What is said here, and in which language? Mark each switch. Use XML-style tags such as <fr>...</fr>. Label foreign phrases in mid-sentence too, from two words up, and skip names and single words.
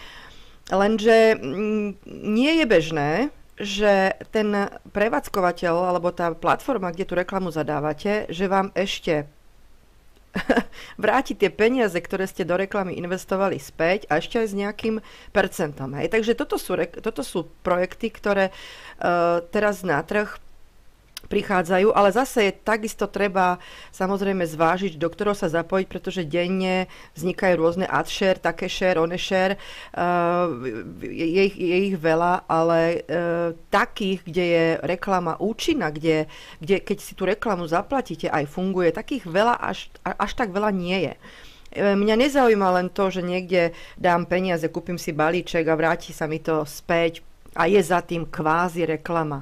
<sk>Lenže nie je bežné, že ten prevádzkovateľ alebo tá platforma, kde tú reklamu zadávate, že vám ešte vráti tie peniaze, ktoré ste do reklamy investovali späť a ešte aj s nejakým percentom, hej. Takže toto sú projekty, ktoré teraz na trh prichádzajú, ale zase je takisto treba samozrejme zvážiť, do ktorého sa zapojiť, pretože denne vznikajú rôzne ad share, také share, one share, je ich veľa, ale takých, kde je reklama účinná, kde keď si tú reklamu zaplatíte, aj funguje, takých veľa až tak veľa nie je. Mňa nezaujíma len to, že niekde dám peniaze, kúpim si balíček a vráti sa mi to späť a je za tým kvázi reklama.</sk>